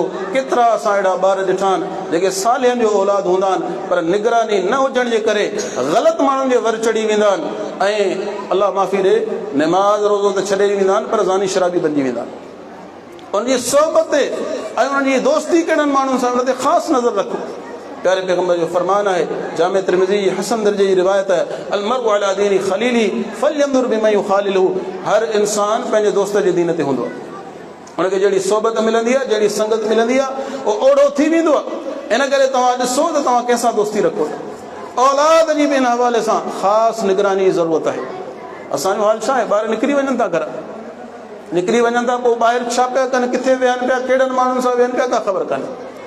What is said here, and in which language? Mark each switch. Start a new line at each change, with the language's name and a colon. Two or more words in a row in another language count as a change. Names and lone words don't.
Sindhi: केतिरा असां अहिड़ा ॿार ॾिठा आहिनि जेके सालियनि जो औलाद हूंदा आहिनि, पर निगरानी न हुजण जे करे ग़लति माण्हुनि जे वर चढ़ी वेंदा आहिनि, ऐं अलाह माफ़ी ॾे, निमाज़ रोज़ो त छॾे वेंदा आहिनि, पर ज़ानी शराबी बणिजी वेंदा आहिनि। उनजी सोबत ते ऐं उनजी दोस्ती कहिड़नि माण्हुनि सां, उन ते ख़ासि नज़र रखो। प्यारे पैगंबर जो फरमान आहे, जामे तिरमिज़ी हसन दर्जे जी रिवायत है,
Arabic: المرء على دين خليله فلينظر بما يخالل.
Sindhi: हर इंसान पंहिंजे दोस्त जे दीन ते हूंदो आहे, उनखे जहिड़ी सोबत मिलंदी आहे, जहिड़ी संगत मिलंदी आहे, उहो ओढ़ो थी वेंदो आहे। इन करे तव्हां ॾिसो त तव्हां कंहिंसां दोस्ती रखो। औलाद जी बि इन हवाले सां ख़ासि निगरानी जी ज़रूरत आहे। असांजो हाल छा आहे, ॿार निकिरी वञनि था घर, निकिरी वञनि था, पोइ ॿाहिरि छा पिया कनि, किथे विहनि पिया, कहिड़नि माण्हुनि सां विहनि पिया, का ख़बर कान्हे।